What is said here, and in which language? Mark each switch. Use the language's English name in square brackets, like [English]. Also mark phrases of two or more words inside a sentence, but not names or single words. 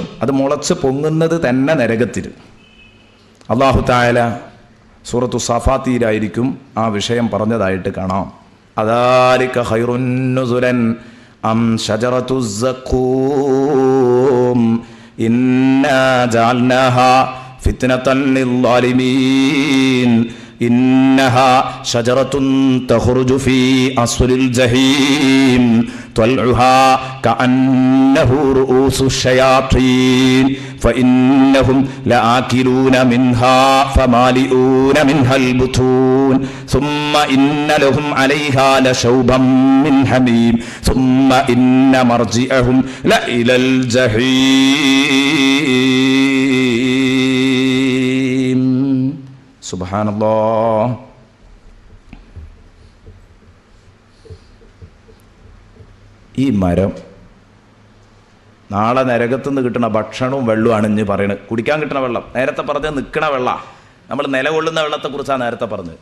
[Malayalam] അത് മുളച്ചു പൊങ്ങുന്നത് തന്നെ നരകത്തിൽ. [Arabic] الله تعالى [Malayalam] സൂറത്തു സാഫാത്തിയിലായിരിക്കും ആ വിഷയം പറഞ്ഞതായിട്ട് കാണാം. [Arabic] أذلك خير نزلا أم شجرة الزقوم إنا جعلناها فتنة ലിൽസാലിമീൻ إنها شجرة تخرج في أصل الجحيم طلعها كأنه رؤوس الشياطين فإنهم لآكلون منها فمالئون منها البطون ثم إن لهم عليها لشوبا من حميم ثم إن مرجعهم لإلى الجحيم. [Malayalam] സുബ്ഹാനല്ലാഹ്. ഈ മരം നാളെ നരകത്തുനിന്ന് കിട്ടുന്ന ഭക്ഷണവും വെള്ളവുമാണ് ഇഞ്ഞ് പറയുന്നത്. കുടിക്കാൻ കിട്ടുന്ന വെള്ളം, നേരത്തെ പറഞ്ഞത് നിൽക്കണ വെള്ളം, നമ്മൾ നിലകൊള്ളുന്ന വെള്ളത്തെക്കുറിച്ചാണ് നേരത്തെ പറഞ്ഞത്.